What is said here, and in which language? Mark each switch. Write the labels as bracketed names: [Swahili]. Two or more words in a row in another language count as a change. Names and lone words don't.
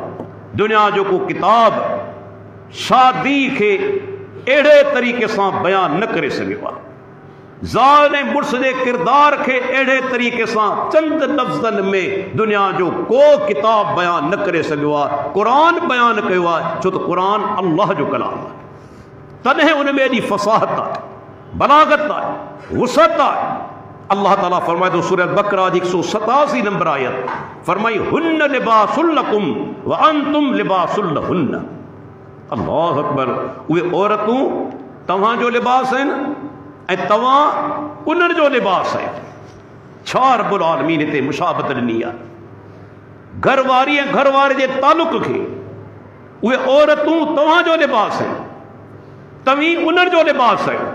[Sindhi] दुनिया जो को किताब शादी खे अहिड़े तरीक़े सां बयानु न करे सघियो आहे, ज़ाल ऐं मुड़ुस जे किरदार खे अहिड़े तरीक़े सां चंद लफ़्ज़नि में दुनिया जो को किताब बयानु न करे सघियो आहे। क़ुरान बयानु कयो आहे, छो त क़ुरान अल्लाह जो कलाम आहे। तॾहिं उन में एॾी फ़साहत आहे, बलागत आहे, वुसअत आहे। अल्लाह ताला फरमाए थो सूरह बकरा जी 187 नंबर आयत, फरमाई [Arabic] هن لباس لكم وأنتم لباس لهن. الله أكبر. [Sindhi] उहे औरतूं तव्हांजो लिबास आहिनि ऐं तव्हां उन्हनि जो लिबास आहे। छा [Arabic] رب العالمين [Sindhi] हिते मुशाबत ॾिनी आहे घरवारी ऐं घरवारे जे तालुक़ खे। उहे औरतूं तव्हांजो लिबास आहिनि, तव्हीं उन्हनि जो लिबास आहियो।